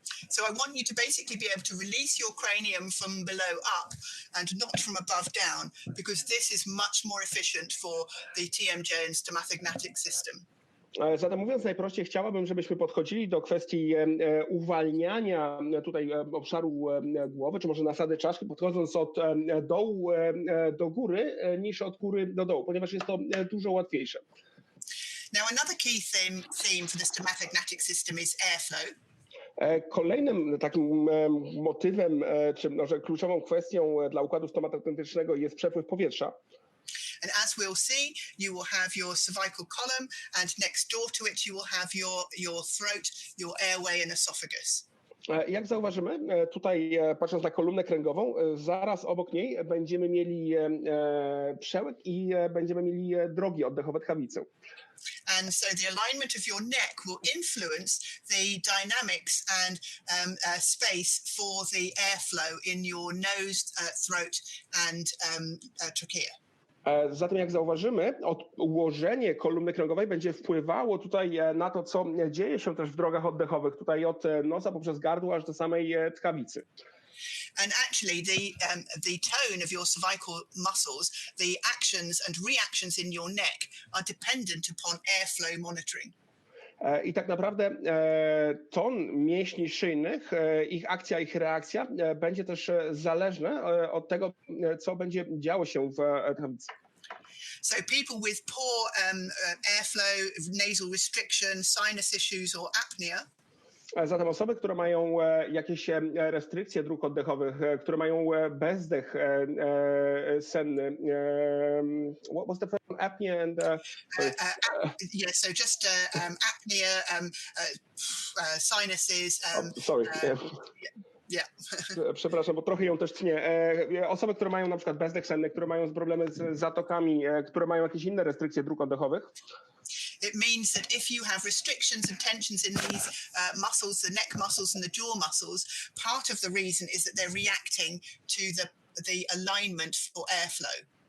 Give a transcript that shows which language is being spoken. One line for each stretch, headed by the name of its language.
English: So I want you to basically be able to release your cranium from below up and not from above down, because this is much more efficient for the TMJ and stomatognatic system.
Polish: Zatem mówiąc najprościej, chciałabym, żebyśmy podchodzili do kwestii uwalniania tutaj obszaru głowy, czy może nasady czaszki, podchodząc od dołu do góry, niż od góry do dołu, ponieważ jest to dużo łatwiejsze.
English: Now another key theme for the stomatognatic system is airflow.
Polish: Kolejnym takim motywem, czy może kluczową kwestią dla układu stomatognatycznego jest przepływ powietrza.
English: And as we'll see, you will have your cervical column, and next door to it you will have your throat, your airway and esophagus.
Polish: Jak zauważymy, tutaj patrząc na kolumnę kręgową, zaraz obok niej będziemy mieli przełeg i będziemy mieli drogi oddechowe, tchawicę.
English: And so the alignment of your neck will influence the dynamics and space for the airflow in your nose, throat and trachea.
Polish: Zatem jak zauważymy, ułożenie kolumny kręgowej będzie wpływało tutaj na to, co dzieje się też w drogach oddechowych, tutaj od nosa poprzez gardło aż do samej tchawicy.
English: And actually the tone of your cervical muscles, the actions and reactions in your neck are dependent upon airflow monitoring.
Polish: I tak naprawdę ton mięśni szyjnych, ich akcja, ich reakcja będzie też zależne od tego, co będzie działo się w tchawicy.
English: So people with poor airflow, nasal restriction, sinus issues or apnea.
Polish: Zatem osoby, które mają jakieś restrykcje dróg oddechowych, które mają bezdech senny.
English: What was the first one? Apnea and... Yeah, so just apnea, sinuses. Sorry. Yeah.
Polish: Przepraszam, bo trochę ją też tnie. Osoby, które mają na przykład bezdech senny, które mają problemy z zatokami, które mają jakieś inne restrykcje dróg oddechowych.
English: It means that if you have restrictions and tensions in these muscles, the neck muscles and the jaw muscles, part of the reason is that they're reacting to the alignment for airflow.